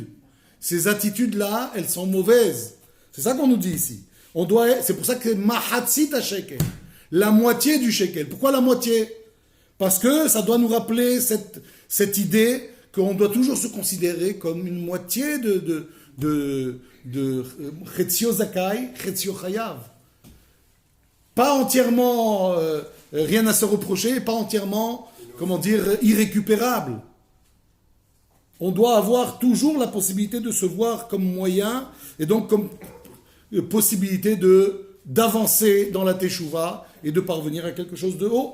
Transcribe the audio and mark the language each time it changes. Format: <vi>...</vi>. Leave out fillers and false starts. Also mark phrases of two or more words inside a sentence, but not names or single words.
<fr>Ces attitudes-là, elles sont mauvaises. C'est ça qu'on nous dit ici. C'est pour ça que c'est</fr> <he>מחצית השקל.</he> <fr>La moitié du shekel. Pourquoi la moitié? Parce que ça doit nous rappeler cette idée qu'on doit toujours se considérer comme une moitié de</fr> <he>חציו זכאי, חציו חייב.</he> <fr>Pas entièrement rien à se reprocher, pas entièrement, irrécupérable. On doit avoir toujours la possibilité de se voir comme moyen et donc comme possibilité d'avancer dans la teshuva et de parvenir à quelque chose de haut.</fr>